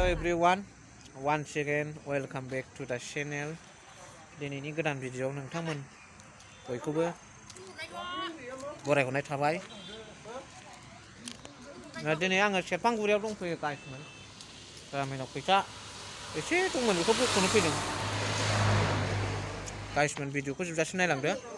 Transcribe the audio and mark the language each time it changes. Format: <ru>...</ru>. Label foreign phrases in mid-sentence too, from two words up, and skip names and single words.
<en>everyone, once again welcome back to the channel.</en> <brx>दिनैनि गोदान भिडिअ'आव नोंथांमोन बयखौबो बरायहरनाय थाबाय। दिनै आङो सेरफांगुरियाव दंफैयो गाइसमोन। गामियाव फैसा एसे दंमोन बेखौ बख'नो फैदों। गाइसमोन भिडिअ'खौ जोबजासिम नायलांदो।</brx>